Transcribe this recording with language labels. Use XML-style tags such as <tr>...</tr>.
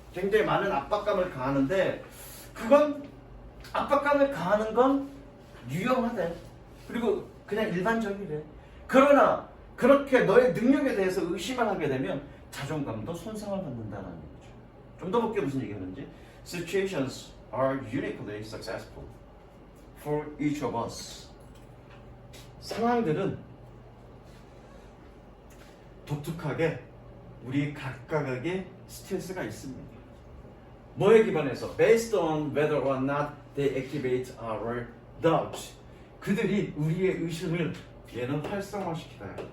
<ko>굉장히 많은 압박감을 가하는데 그건 압박감을 가하는 건 유용하대. 그리고 그냥 일반적이래. 그러나 그렇게 너의 능력에 대해서 의심을 하게 되면 자존감도 손상을 받는다는 얘기죠. 좀 더 볼게 무슨 얘기하는지.</ko> <en>Situations are uniquely successful for each of us.</en> <ko>상황들은 독특하게 우리 각각에게 스트레스가 있습니다. 뭐에 기반해서?</ko> <en>Based on whether or not they activate our doubt.</en> <ko>그들이 우리의 의심을 얘는 활성화시키다.</ko>